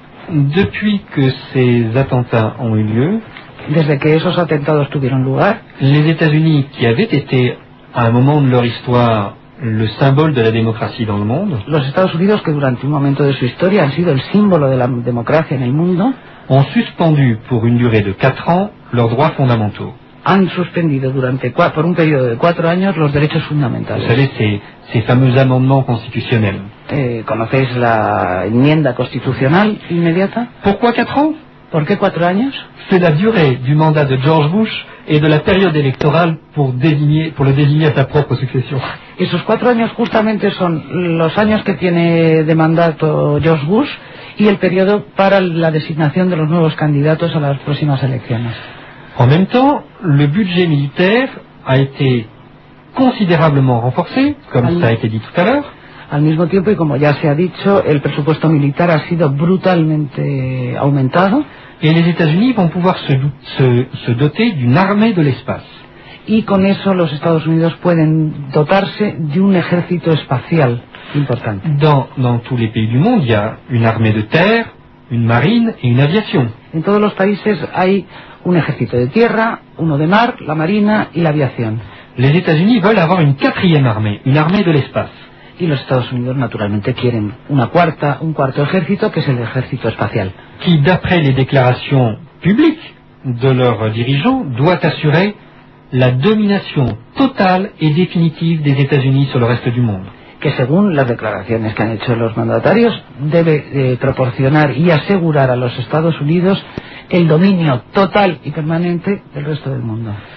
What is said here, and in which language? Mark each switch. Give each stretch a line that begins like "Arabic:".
French: Depuis que ces attentats ont eu lieu,
Spanish: desde que esos atentados tuvieron lugar,
French: les États-Unis, qui avaient été à un moment de leur histoire le symbole de la démocratie dans le monde,
Spanish: los Estados Unidos, que durante un momento de su historia han sido el símbolo de la democracia en el mundo,
French: ont suspendu pour une durée de 4 ans leurs droits fondamentaux.
Spanish: Han suspendido durante por un periodo de 4 años los derechos fundamentales.
French: Vous savez, ces fameux amendements constitutionnels.
Spanish: ¿Conocéis la enmienda constitucional inmediata?
French: Pourquoi 4 ans?
Spanish: ¿Por qué 4 años?
French: C'est la durée du mandat de George Bush et de la période électorale pour le désigner à sa propre succession.
Spanish: Esos 4 años justamente son los años que tiene de mandato George Bush y el periodo para la designación de los nuevos candidatos a las próximas elecciones.
French: En même temps, le budget militaire a été considérablement renforcé, comme ça a été dit tout à l'heure.
Spanish: Al mismo tiempo, y como ya se ha dicho, el presupuesto militar ha sido brutalmente aumentado.
French: Et les États-Unis vont pouvoir se doter d'une armée de l'espace.
Spanish: Y con eso los Estados Unidos pueden dotarse de un ejército espacial importante.
French: Dans tous les pays du monde, il y a une armée de terre, une marine et une aviation.
Spanish: En todos los países hay un ejército de tierra, uno de mar, la marina y la aviación.
French: Les États-Unis veulent avoir une quatrième armée, une armée de l'espace.
Spanish: Y los Estados Unidos naturalmente quieren un cuarto ejército, que es el ejército espacial.
French: Qui, d'après les déclarations publiques de leurs dirigeants, doit assurer la domination totale et définitive des États-Unis sur le reste du monde.
Spanish: Que según las declaraciones que han hecho los mandatarios, debe proporcionar y asegurar a los Estados Unidos el dominio total y permanente del resto del mundo.